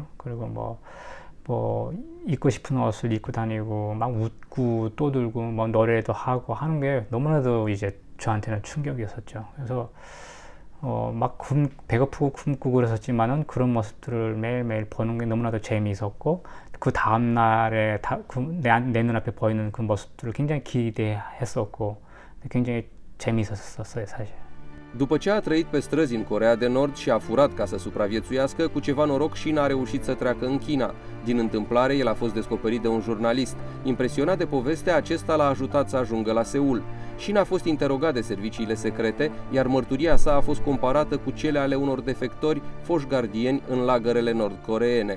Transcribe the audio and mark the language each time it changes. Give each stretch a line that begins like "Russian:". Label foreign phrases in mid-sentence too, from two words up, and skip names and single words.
Korean: 그리고 뭐 입고 싶은 옷을 입고 다니고 막 웃고 떠들고 뭐 노래도 하고 하는 게 너무나도 이제 저한테는 충격이었었죠. 그래서 막 배고프고 굶고 그랬었지만은 그런 모습들을 매일매일 보는 게 너무나도 재미있었고 그 다음 날에 내 눈앞에 보이는 그 모습들을 굉장히 기대했었고 굉장히 재미있었어요, 사실.
Romanian: După ce a trăit pe străzi în Coreea de Nord și a furat ca să supraviețuiască, cu ceva noroc și n-a reușit să treacă în China. Din întâmplare, el a fost descoperit de un jurnalist. Impresionat de poveste, acesta l-a ajutat să ajungă la Seul. Shin a fost interogat de serviciile secrete, iar mărturia sa a fost comparată cu cele ale unor defectori foști gardieni în lagărele nord-coreene.